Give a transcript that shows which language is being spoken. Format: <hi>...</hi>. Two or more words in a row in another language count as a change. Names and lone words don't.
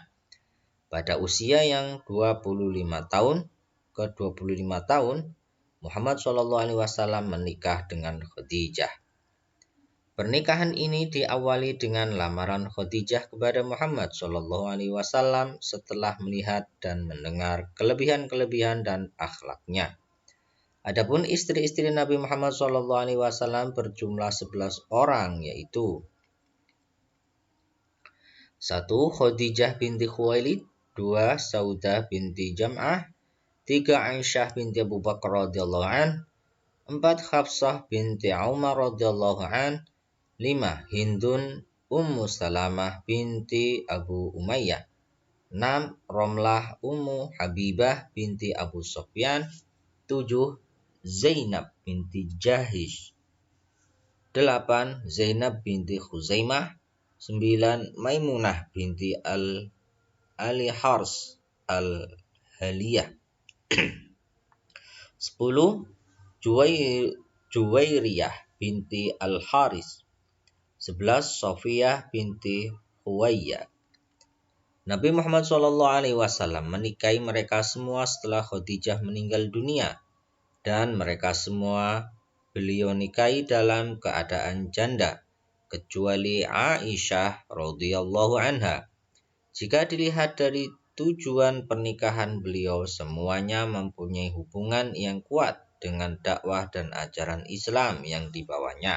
<id>Pada usia yang 25 tahun ke 25 tahun, Muhammad SAW menikah dengan Khadijah. Pernikahan ini diawali dengan lamaran Khadijah kepada Muhammad SAW setelah melihat dan mendengar kelebihan-kelebihan dan akhlaknya. Adapun istri-istri Nabi Muhammad SAW berjumlah 11 orang, yaitu 1. Khadijah binti Khuwailid, 2. Saudah binti Jam'ah, 3. Aisyah binti Abu Bakar</id> <ar>radhiyallahu an,</ar> <id>4. Hafsah binti Umar</id> <ar>radhiyallahu an,</ar> <id>5. Hindun Ummu Salamah binti Abu Umayyah, 6. Romlah Ummu Habibah binti Abu Sufyan, 7. Zainab binti Jahish, 8. Zainab binti Khuzaimah, 9. Maimunah binti Al-Hars Al-Haliyah, 10. Juwairiyah binti Al-Haris, 11. Sofiyah binti Huwayyah. Nabi Muhammad SAW menikahi mereka semua setelah Khadijah meninggal dunia, dan mereka semua beliau nikahi dalam keadaan janda, kecuali Aisyah</id> <ar>radhiyallahu anha.</ar> <id>Jika dilihat dari tujuan pernikahan beliau, semuanya mempunyai hubungan yang kuat dengan dakwah dan ajaran Islam yang dibawanya.</id>